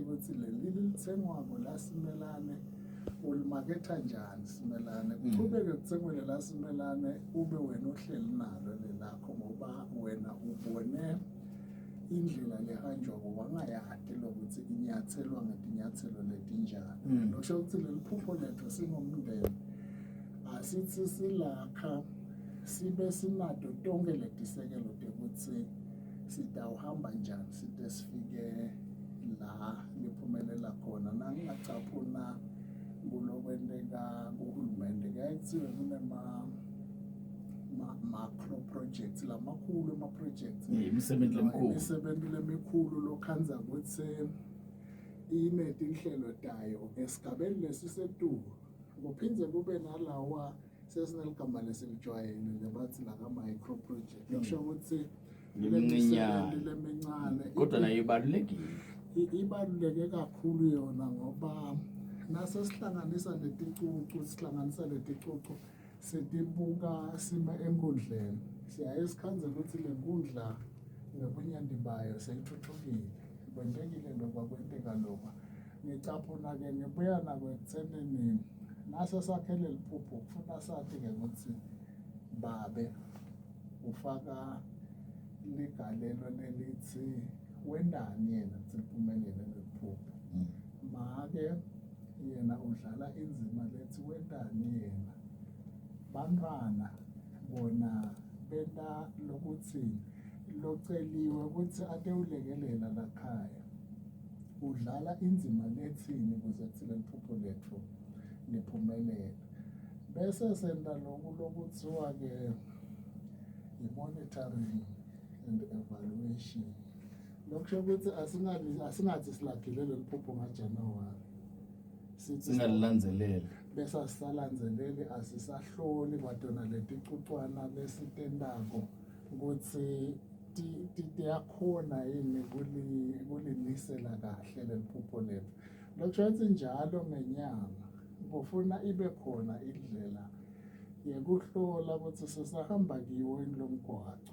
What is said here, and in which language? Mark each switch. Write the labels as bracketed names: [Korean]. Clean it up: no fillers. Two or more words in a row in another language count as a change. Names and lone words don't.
[Swati] ukuthi leli lithengwako lasimelane ulimaketha njani simelane kuqhubeke kuthengwe lela simelane ube wena uhleli nalo lelakho ngoba wena ubone indlela lehanjwako wangayati lokuthi inyathelwa ngetinyathelo letinjani lokusho ukuthi leli phupho lethu singumndeni asithi silakha sibe sinato tonke letisekelo tekuthi sitawuhamba njani site sifike la liphumelela khona nangingacaphuna kulokwenteka kuhulumende kuyayithiwe [English] macro projects [Swati] lamakhulu ama-projects imisebenzi lemikhulu lokhanza ukuthi inetinhlelo tayo esigabeni lesisetulu kuphindze kube nalawa sesineligama lesilijwayele bathi laka-micro project kusho ukuthi lemincane kodwa nayo ibalulekile ibaluleke kakhulu yona ngoba nase sihlanganisa leticucu sitibuka sima enkundleni siyaye sikhanze ukuthi le nkundla ngobunyandi bayo seyithuthukile kwentekile lokwa kwenteka lokwa ngicaphuna-ke ngibuya nakwekuthenini nase sakhele liphupho kufuna sathi-ke ukuthi babe ufaka ligalelo lelithi wendani yena ukuthi liphumelele leliphupho make yena udlala inzima lethi wendani yena bantwana bona benta lokuthi loceliwe ukuthi ate ulekelela lakhaya udlala inzima lethini ukuze kuthi leliphupho lethu liphumelele bese senta lokhu lokuthiwa-ke i- [English] monitoring and evaluation [Swati] lokusho ukuthi asingathi silakhile leliphupho ngaJanuwari singalilanzeleli bese asisalanzeleli asisahloli kwadona leticucwana lesitendako ukuthi tiyakhona yini kulinisela kahle leliphupho lethu lokusho ukuthi njalo ngenyanga kufuna ibe khona indlela yekuhlola ukuthi sisahamba kiwo lomgwaco.